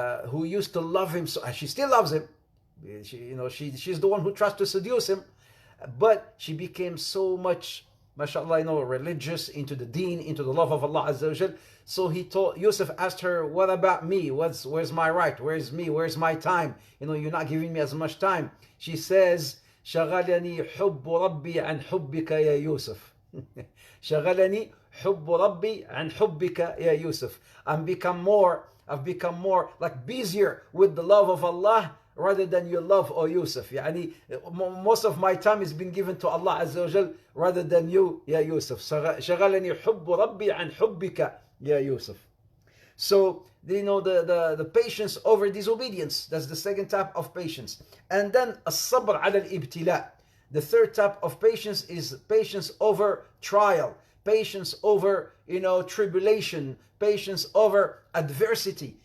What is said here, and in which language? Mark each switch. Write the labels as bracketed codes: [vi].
[en] who used to love him, so she still loves him. She's the one who tries to seduce him, but she became so much, mashallah, religious, into the deen, into the love of Allah Azza wa Jal. So Yusuf asked her, what about me? Where's my right? Where's me? Where's my time? You're not giving me as much time. She says, [ar] شغلني حب ربي عن حبك يا يوسف. شغلني حب ربي عن حبك يا يوسف. [en] I've become more like busier with the love of Allah rather than your love, O Yusuf. [ar] يعني [en] most of my time has been given to Allah Azza wa Jal rather than you, [ar] يا يوسف. شغلني حب ربي عن حبك يا يوسف. [en] So, the patience over disobedience. That's the second type of patience. And then [ar] الصبر على الابتلاء. [en] The third type of patience is patience over trial, patience over tribulation, patience over adversity.